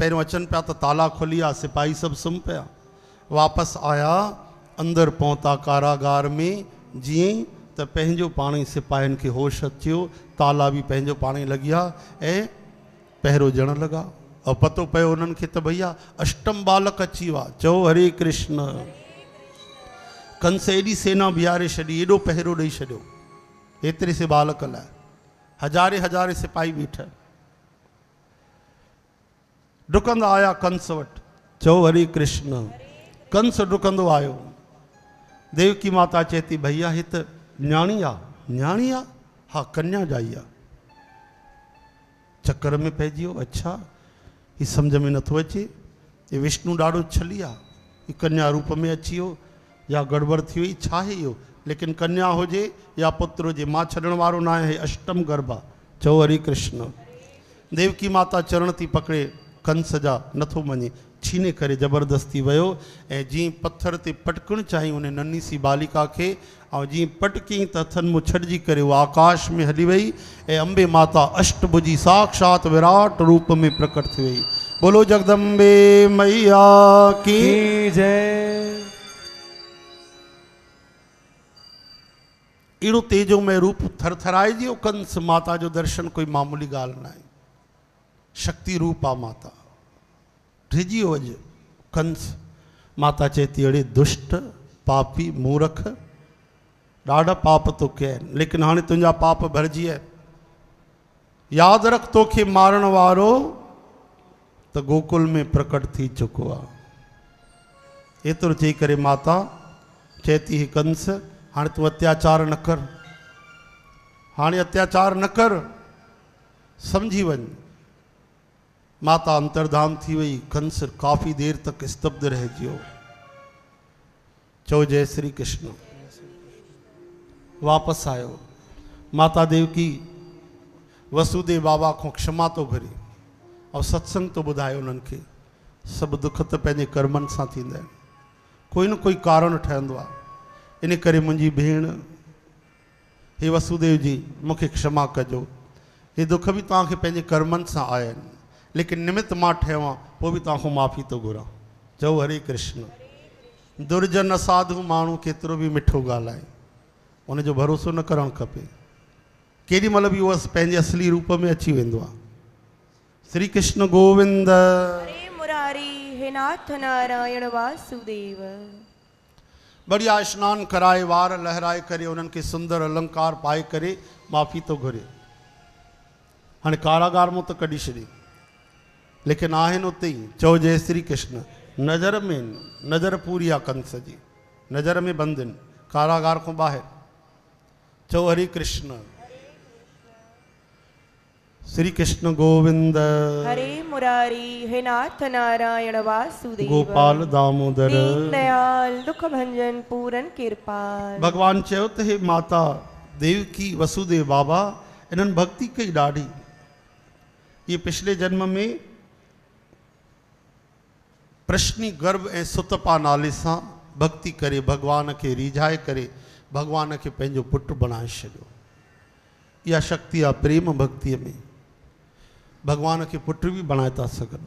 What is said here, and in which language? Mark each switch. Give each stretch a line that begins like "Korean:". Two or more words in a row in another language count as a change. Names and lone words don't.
Sindhi: पहिरियों अचनि पिया त ताला खुली विया, सिपाही सभु सुम्ही पिया। वापसि आया, अंदरि पहुता कारागार में। जीअं त पंहिंजो पाण ई सिपाहियुनि खे होश अचियो, ताला बि पंहिंजो पाण ई लॻी विया ऐं पहिरों ॼण लॻा। और पतो पियो उन्हनि खे त भैया अष्टम बालक अची विया। चओ हरे कृष्ण। कंस एॾी सेना बीहारे छॾी, एॾो पहिरो ॾेई छॾियो एतिरे से बालक लाइ। हज़ारे हज़ारे सिपाही बीठा। डुकंदा आया कंस वटि। चओ हरे कृष्ण। कंस डुकंदो आयो। देवकी माता चए थी भैया ही त न्याणी आहे। न्याणी आहे? हा, कन्या जाई आहे। चक्कर में पइजी वियो। अच्छा, ही सम्झ में नथो अचे, ये विष्णु ॾाढो छली आहे, ही कन्या रूप में अची वियो या गड़बड़ थी वई, छा आहे इहो? लेकिन कन्या हुजे या पुत्र हुजे, मां छॾण वारो न आहे, अष्टम गर्भ आहे। चओ हरे कृष्ण। देवकी माता चरण थी पकड़े, कंस जा नथो मञे, छीने करे ज़बरदस्ती वियो ऐं जीअं पत्थर ते पटकणु चाहियो
Hindi: उन नन्ही सी बालिका
Sindhi: खे, ऐं जीअं पटकी त हथनि मूं छॾिजी करे उहा आकाश में हली वई ऐं अंबे माता अष्टभुजी साक्षात विराट रूप में प्रकट थी वई।
Hindi: बोलो जगदम्बे मैया की जय।
Sindhi: अहिड़ो तेजोमय रूप थरथराइजी वियो कंस। माता जो दर्शन कोई मामूली ॻाल्हि न आहे, शक्ति रूप आहे माता। ढिजी वियो अॼु कंस। माता चए थी अड़े दुष्ट पापी मूर्ख, ॾाढा पाप तो कया आहिनि, लेकिन हाणे तुंहिंजा पाप भरिजी विया। यादि रख तोखे मारण वारो त गोकुल में प्रकट थी चुको आहे। एतिरो चई करे माता चए थी कंस हाणे तूं अत्याचार न कर, हाणे अत्याचार न कर, सम्झी वञ। माता अंतर्धान थी वई। कंस
Hindi: काफ़ी देर तक
Sindhi: स्तब्ध रहिजी वियो। चओ जय श्री कृष्ण। वापसि आयो। माता देवकी वसुदेव बाबा को क्षमा तो घुरे और सत्संग तो ॿुधायो उन्हनि खे सभु दुख त पंहिंजे कर्मनि सां थींदा आहिनि, कोई न कोई कारण ठहंदो आहे। इन करे मुंहिंजी भेण हे वसुदेव जी मूंखे क्षमा कजो, हे दुख बि तव्हांखे पंहिंजे कर्मनि सां आया आहिनि, लेकिन निमित मां ठहियो आहियां, पोइ बि तव्हांखां माफ़ी थो घुरां। चओ हरे कृष्ण। दुर्जन साधु माण्हू केतिरो बि मिठो ॻाल्हाए, उनजो भरोसो न करणु खपे। केॾी महिल बि उहो पंहिंजे असली रूप में अची वेंदो आहे। श्री कृष्ण गोविंद। हरे मुरारी हे नाथ नारायण वासुदेव। बढ़िया स्नान कराए वार लहराए करे उन्हनि खे सुंदर अलंकार पाए करे माफ़ी थो घुरे। हाणे कारागार मां त कढी छॾी, लेकिन आहिनि उते ई। चओ जय श्री कृष्ण। नज़र में नज़र पूरी आहे कंस जी, नज़र में बंदि आहिनि कारागार खां ॿाहिरि। चओ हरे कृष्ण। श्री कृष्ण गोविंद। हरे मुरारी हे नाथ नारायण वासुदेव। गोपाल दामोदर।
Hindi: दीन दयाल दुख भंजन पूरन कृपाल।
Sindhi: भगवान चयो त हे माता देवकी वसुदेव बाबा इन्हनि भक्ति कई ॾाढी।
Hindi: ये पिछले जन्म में
Sindhi: प्रश्नी गर्भ ऐं सुतपा नाले सां भक्ति करे भगवान खे रिझाए करे भगवान खे पंहिंजो पुटु बणाए छॾियो। इहा शक्ति आहे प्रेम भक्तिअ में, भगवान
Hindi: के पुत्र भी
Sindhi: बणाए था सघनि।